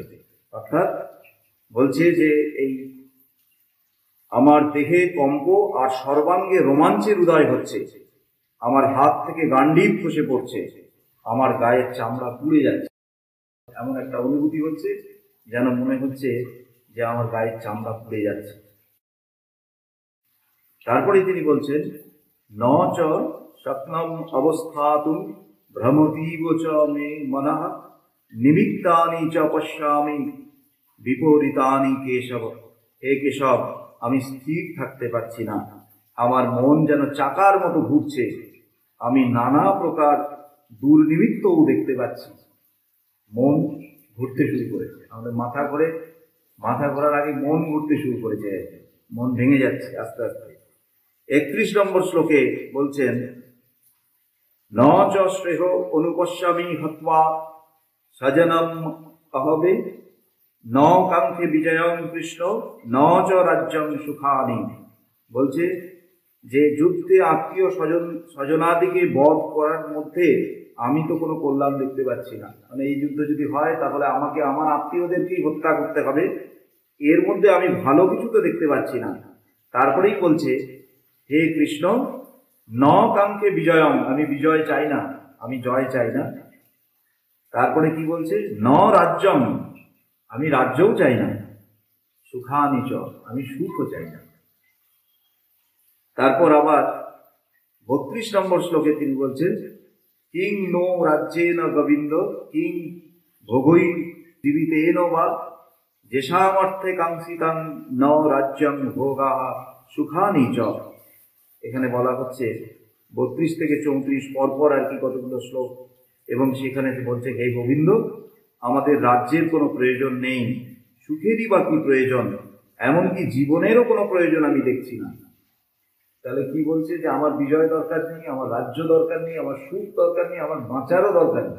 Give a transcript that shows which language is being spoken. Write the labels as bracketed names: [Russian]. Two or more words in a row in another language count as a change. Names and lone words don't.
[Bangla] অর্থাৎ বলছে যে এই আমার দেহে কম্প আর সর্বাঙ্গে রোমাঞ্চের উদয় হচ্ছে, আমার হাত থেকে গান্ডীব খসে পড়ছে, আমার গায়ের চামড়া পুড়ে যাচ্ছে, এমন একটা অনুভূতি হচ্ছে যেন মনে হচ্ছে যে আমার গায়ের চামড়া পুড়ে যাচ্ছে। তারপরে তিনি বলছেন [Sanskrit] ন চ শক্নম অবস্থাতুম ভ্রমতীব চ মে মনঃ নিমিত্তানি চ পশ্যামি বিপরীতানি কেশব। [Bangla] হে কেশব, আমি স্থির থাকতে পারছি না, আমার মন যেন চাকার মতো ঘুরছে, আমি নানা প্রকার দুর্নিমিত্তও দেখতে পাচ্ছি। মন ঘুরতে শুরু করেছে, আমাদের মাথা ঘোরার আগে মন ঘুরতে শুরু করেছে, মন ভেঙে যাচ্ছে আস্তে আস্তে। 31 নম্বর শ্লোকে বলছেন [Sanskrit] ন চ শ্রেহ অনুপশ্যামি হত্বা সজনম অহবে ন কাঙ্ক্ষে বিজয়ং কৃষ্ণ ন চ রাজ্যং সুখানি। [Bangla] বলছে যে যুদ্ধে আত্মীয় স্বজনাদিকে বধ করার মধ্যে আমি তো কোনো কল্যাণ দেখতে পাচ্ছি না। মানে এই যুদ্ধ যদি হয় তাহলে আমাকে আমার আত্মীয়দেরকেই হত্যা করতে হবে, এর মধ্যে আমি ভালো কিছু তো দেখতে পাচ্ছি না। তারপরেই বলছে [Sanskrit] হে কৃষ্ণ ন কাঙ্ক্ষে বিজয়ং, [Bangla] আমি বিজয় চাই না, আমি জয় চাই না। তারপরে কি বলছে [Sanskrit] ন রাজ্যং, [Bangla] আমি রাজ্যও চাই না, [Sanskrit] সুখানি চ, [Bangla] আমি সুখও চাই না। তারপর আবার 32 নম্বর শ্লোকে তিনি বলছেন [Sanskrit] কিং নো রাজ্যেন গোবিন্দ কিং ভোগৈ জীবিতেন বা যেষামর্থে কাঙ্ক্ষিতাং ন রাজ্যং ভোগা সুখানি চ। [Bangla] এখানে বলা হচ্ছে 32 থেকে 34 পরপর আর কি কতগুলো শ্লোক, এবং সেখানে বলছে হে গোবিন্দ, আমাদের রাজ্যের কোনো প্রয়োজন নেই, সুখেরই বা কি প্রয়োজন, এমনকি জীবনেরও কোনো প্রয়োজন আমি দেখছি না। তাহলে কি বলছে যে আমার বিজয় দরকার নেই, আমার রাজ্য দরকার নেই, আমার সুখ দরকার নেই, আমার বাঁচারও দরকার নেই।